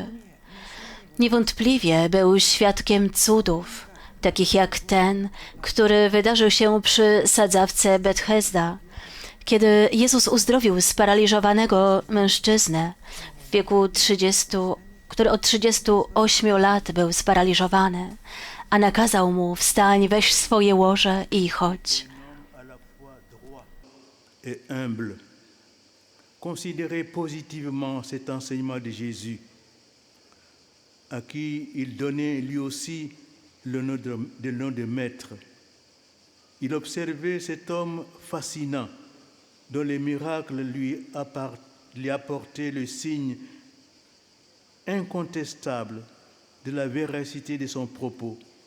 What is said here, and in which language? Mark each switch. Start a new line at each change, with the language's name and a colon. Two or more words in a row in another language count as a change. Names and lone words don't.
Polish: Niewątpliwie był świadkiem cudów, takich jak ten, który wydarzył się przy sadzawce Bethesda, kiedy Jezus uzdrowił sparaliżowanego mężczyznę w wieku 30, który od 38 lat był sparaliżowany, a nakazał mu: wstań, weź swoje łoże i chodź.
French: À la fois droit et humble. Considérez positivement cet enseignement de Jésus, à qui il donnait lui aussi le nom de maître. Il observait cet homme fascinant, dont les miracles lui apportaient le signe incontestable de la véracité de son propos.